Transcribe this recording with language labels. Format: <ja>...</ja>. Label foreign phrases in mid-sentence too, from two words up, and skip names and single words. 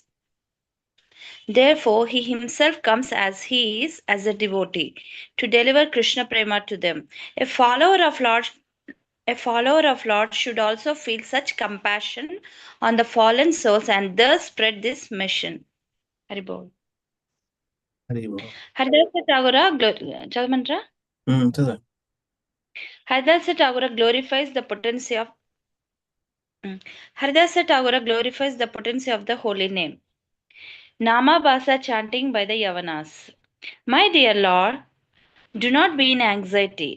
<en>Therefore, he himself comes as he is, as a devotee, to deliver Krishna Prema to them. A follower of Lord should also feel such compassion on the fallen souls and thus spread this mission. Haribol. Haribol.</en> <te>Haridasa Tagore, చదవమంటారా? చదవండి.</te> <en>Haridasa Tagore glorifies the potency of Haridasa Tagore glorifies the potency of the holy name. Nama Basa chanting by the Yavanas. My dear Lord, do not be in anxiety.</en>